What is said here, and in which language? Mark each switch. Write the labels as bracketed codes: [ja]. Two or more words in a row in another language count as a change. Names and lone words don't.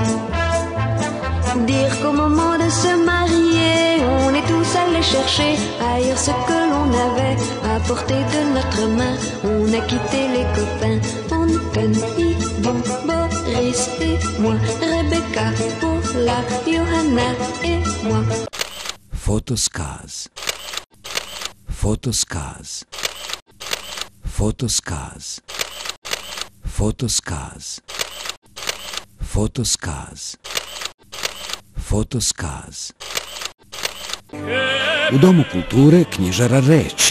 [fr] Dire qu'au moment de se marier, on est tous allés chercher ailleurs ce que l'on avait à portée de notre main. On a quitté les copains, Anton, Yvon, Boris et moi, Rebecca, Paula, Johanna et moi. Fotoskaz. Fotoskaz. Fotoskaz. Fotoskaz. Fotoskaz. Fotoskaz. [sr] U Domu kulture knjižara reči.